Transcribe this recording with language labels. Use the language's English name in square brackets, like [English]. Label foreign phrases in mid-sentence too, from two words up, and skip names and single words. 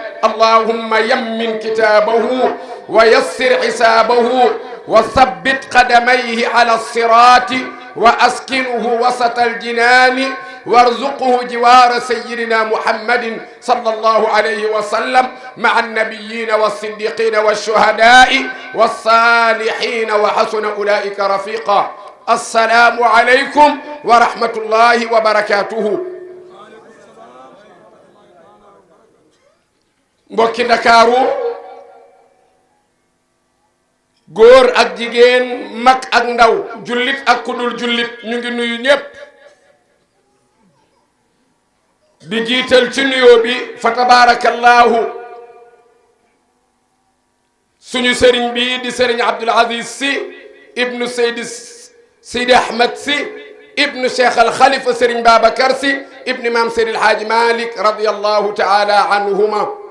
[Arabic] اللهم يمن كتابه ويسر حسابه وثبت قدميه على الصراط وأسكنه وسط الجنان وارزقه جوار سيدنا محمد صلى الله عليه وسلم مع النبيين والصديقين والشهداء والصالحين وحسن أولئك رفيقا. السلام عليكم ورحمة الله وبركاته. [Wolof] mbokki Ndakaaru, góor ak jigéen, mag ak ndaw, jullit ak kudul jullit, ñu ngi nuyu ñépp di jiital ci nuyoo bi fa tabarakallahu suñu sëriñ bi di sëriñ Abdul Aziz Sy ibnu Seydi Ahmed Sy ibnu Cheikh al Khalifa sëriñ Babacar Sy ibnu Maam Seydi El Hadji Malick [Arabic] رضي الله تعالى عنهما.